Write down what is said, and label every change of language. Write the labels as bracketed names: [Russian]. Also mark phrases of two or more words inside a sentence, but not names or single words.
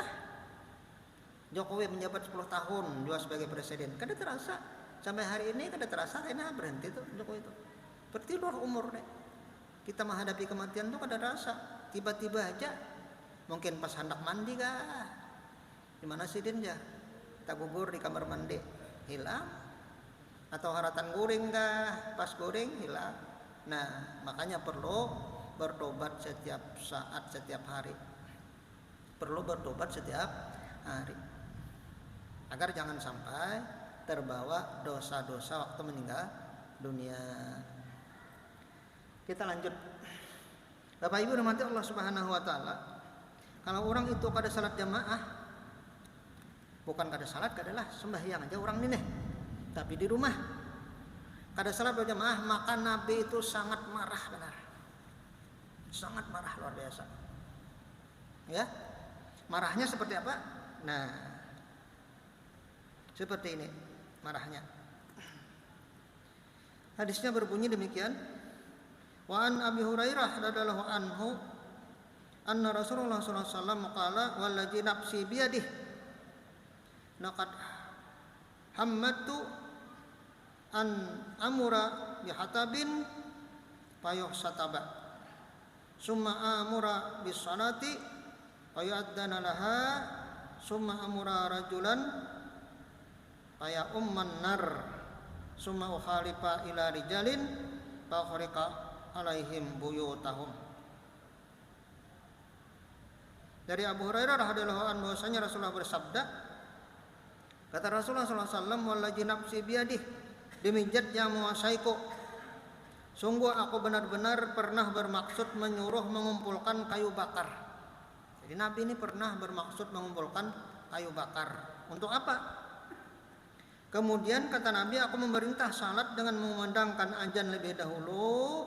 [Indonesian] Jokowi menjabat 10 tahun juga sebagai presiden, kada terasa. Sampai hari ini kada terasa, karena berhenti tuh Jokowi itu. Berarti luar umur deh. Kita menghadapi kematian tuh kada terasa. Tiba-tiba aja, mungkin pas hendak mandi kah? Di mana sih Din ya? Tak gugur di kamar mandi, hilang. Atau [Banjar] haratan guring kah? [Indonesian] Pas guring hilang. Nah, makanya perlu bertobat setiap saat, setiap hari. Perlu bertobat setiap hari. Agar jangan sampai terbawa dosa-dosa waktu meninggal dunia. Kita lanjut. Bapak Ibu rahmati [Arabic] الله سبحانه وتعالى. [Indonesian] Kalau orang itu kada salat jamaah, bukan kada salat, kadalah sembahyang aja orang ini nih. Tapi di rumah kada salat berjamaah, maka Nabi itu sangat marah benar. Sangat marah luar biasa. Ya. Marahnya seperti apa? Nah, seperti ini marahnya. Hadisnya berbunyi demikian. [Arabic] وعن أبي هريرة رضي الله عنه أن رسول الله صلى الله عليه وسلم قال والذي نفسي بيده لقد هممت أن آمر بحطب فيحتطب ثم آمر بالصلاة فيؤذن لها ثم آمر رجلا فيؤم الناس ثم أخالف إلى رجال فأحرق عليهم بيوتهم. [Indonesian] Dari Abu Hurairah [Arabic] رضي الله عنه [Indonesian] bahwasanya Rasulullah bersabda, kata Rasulullah [Arabic] صلى الله عليه وسلم, والذي نفسي بيده, [Indonesian] demi zat yang menguasaiku, sungguh aku benar-benar pernah bermaksud menyuruh mengumpulkan kayu bakar. Jadi Nabi ini pernah bermaksud mengumpulkan kayu bakar. Untuk apa? Kemudian kata Nabi, aku memerintah salat dengan mengumandangkan azan lebih dahulu.